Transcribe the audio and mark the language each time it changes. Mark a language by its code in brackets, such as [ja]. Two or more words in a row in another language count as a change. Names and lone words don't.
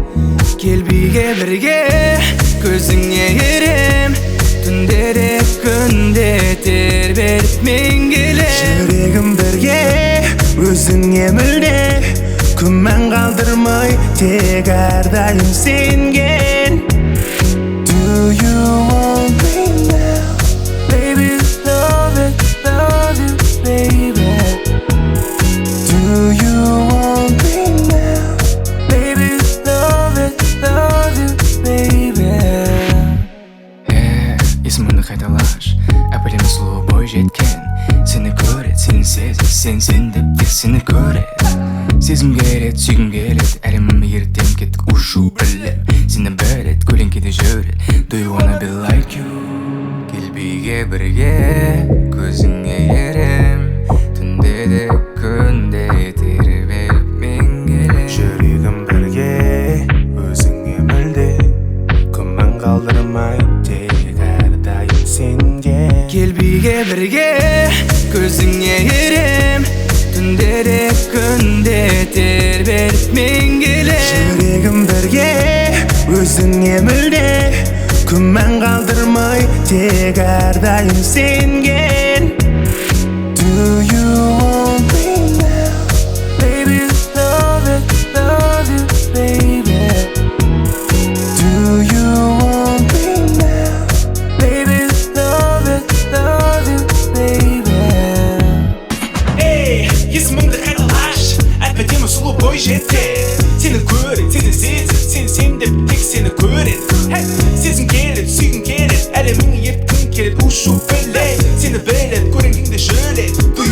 [kk] Кел биге бірге, көзіңе еремін, Түндеде күнде тербеліп мен келем. Жүрегім бірге, өзіңе мүлде, күмән қалдырмай тек әрдайым сенген. [en] Do you want me now? Baby, love you, baby. Do you want me now? Baby, love you, baby. [kk] Есіміңді қайталаш, әп-әдемі сұлу бой жеткен. Сені көрет, сені сезет, сен деп тек сені көрет. Сезім келет, сүйгім келет, әлемім ертем кеттік ұшу білем. Сені білет, көлеңкеде жүрет, [en] do you wanna be like you? [kk] Кел биге бірге, көзіңе ерем, Түндеде күнде тербеліп мен келем. Жүрегім бірге, өзіңе мүлде, күмән қалдырмай тек әрдайым сенген. Кел биге бірге, көзіңе ерем, Түндеде күнде тербеліп мен келем. Жүрегім бірге, өзіңе мүлде, күмән қалдырмай тек әрдайым сенген. [en] Do you want me now? Baby, love you, baby. Do you want me now? Baby, love you, baby. [kk] Ей, есіміңді қайталаш, әп-әдемі сұлу бой жеткен. Сені көрет, сені сезет, сен деп тек сені көрет. Сезім келет, сүйгім келет, әлемің ерткім келет, ұшу білет. Сені білет, көлеңкеңде жүрет,